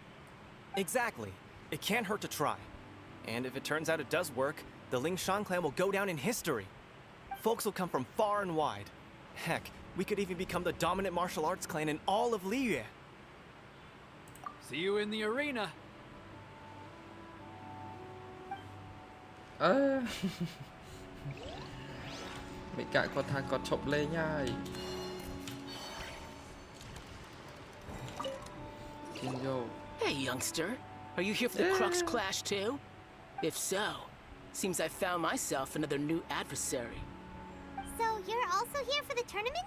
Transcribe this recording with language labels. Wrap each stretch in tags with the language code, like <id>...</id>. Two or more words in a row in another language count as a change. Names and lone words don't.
<en>Exactly. It can't hurt to try. And if it turns out it does work, the Lingshan clan will go down in history. Folks will come from far and wide. Heck, we could even become the dominant martial arts clan in all of Liyue. See you in the arena.</en> <km>មេកាគាត់ថាគាត់ឈប់លេងហើយ</km> <en>Hey, youngster. Are you here for the Crux Clash too? If so, seems I found myself another new adversary. So you're also here for the tournament?</en>